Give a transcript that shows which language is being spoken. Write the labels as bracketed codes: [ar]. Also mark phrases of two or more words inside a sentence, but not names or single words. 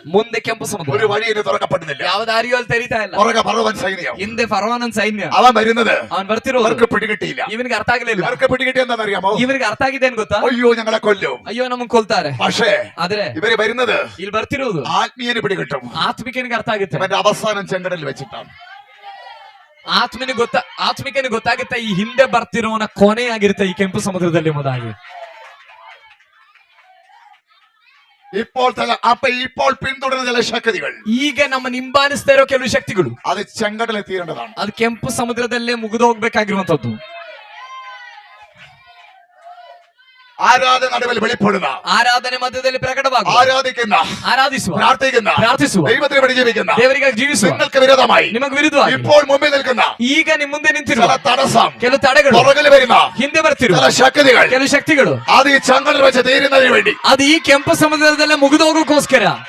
[kn] ಮುಂದೆ ಕೆಂಪು ಸಮುದ್ರ, [ml] ഒരു വഴി ഇനി തുറക്കപ്പെടുന്നില്ല. [kn] ಯಾವ ದಾರಿಯೂ ಅಲ್ಲಿ ತೆರೀತಾ ಇಲ್ಲ. [ml] പുറകെ ഫറവോൻ സൈന്യം, [kn] ಹಿಂದೆ ಫರೋವನ ಸೈನ್ಯ, [ml] അവൻ വരുന്നത് [kn] ಅವನ್ ಬರ್ತಿರೋದು [ml] അവർക്ക് പിടികിട്ടിയില്ല. [kn] ಇವನಿಗೆ ಅರ್ಥ ಆಗಲಿಲ್ಲ. [ml] ഇവർക്ക് പിടികിട്ടി എന്താണെന്നറിയാമോ? [kn] ಇವನಿಗೆ ಅರ್ಥ ಆಗಿದೆ ಏನ್ ಗೊತ್ತಾ? [ml] അയ്യോ ഞങ്ങളെ കൊല്ലും, [kn] ಅಯ್ಯೋ ನಮಗ್ ಕೊಲ್ತಾರೆ. [ml] പക്ഷേ [kn] ಆದ್ರೆ [ml] ഇവര് വരുന്നത് [kn] ಇಲ್ಲಿ ಬರ್ತಿರೋದು [ml] ആത്മീയന് പിടികിട്ടും. [kn] ಆತ್ಮಿಕನಿಗೆ ಅರ್ಥ ಆಗುತ್ತೆ. [ml] അവന്റെ അവസാനം ചെങ്കടലിൽ വെച്ചിട്ടാണ്. [kn] ಆತ್ಮಿಕನಿಗೆ ಗೊತ್ತಾಗುತ್ತೆ ಈ ಹಿಂದೆ ಬರ್ತಿರೋನ ಕೊನೆ ಆಗಿರುತ್ತೆ ಈ ಕೆಂಪು ಸಮುದ್ರದಲ್ಲಿ ಎಂಬುದಾಗಿ. [ml] ഇപ്പോൾ പിന്തുടരുന്ന ചില ശക്തികൾ, [kn] ಈಗ ನಮ್ಮ ಹಿಂಬಾಲಿಸ್ತಾ ಇರೋ ಕೆಲವು ಶಕ್ತಿಗಳು, [ml] അത് ചെങ്കടലിൽ തീരേണ്ടതാണ്. [kn] ಅದು ಕೆಂಪು ಸಮುದ್ರದಲ್ಲೇ ಮುಗಿದು ಹೋಗ್ಬೇಕಾಗಿರುವಂತದ್ದು. [ml] ആരാധന നടുവിൽ വെളിപ്പെടുന്ന, [kn] ಆರಾಧನೆ ಮಧ್ಯದಲ್ಲಿ ಪ್ರಕಟವಾಗುವ, ಆರಾಧಿಸುವ, ಪ್ರಾರ್ಥಿಸುವ, [ml] ദൈവത്തിന് വേണ്ടി ജീവിക്കുന്ന, [kn] ದೇವರಿಗಾಗಿ ಜೀವಿಸುವ, [ml] നിങ്ങൾക്ക് വിരോധമായി, [kn] ನಿಮಗೆ ವಿರುದ್ಧವಾಗಿ [ml] ഇപ്പോൾ മുമ്പിൽ നിൽക്കുന്ന, [kn] ಈಗ ನಿಮ್ಮ ಮುಂದೆ ನಿಂತಿರುವ [ml] തടസ്സം, [kn] ಕೆಲವು ತಡೆಗಳು, [ml] പുറകിൽ വരുന്ന [kn] ಹಿಂದೆ ಬರ್ತಿರುವ [ml] ശക്തികൾ, [kn] ಕೆಲವು ಶಕ್ತಿಗಳು, [ml] അത് ഈ ചെങ്കടലിൽ വെച്ച് തീരുന്നതിന് വേണ്ടി, [kn] ಅದು ಈ ಕೆಂಪು ಸಮುದ್ರದಲ್ಲೇ ಮುಗಿದು ಹೋಗೋಕ್ಕೋಸ್ಕರ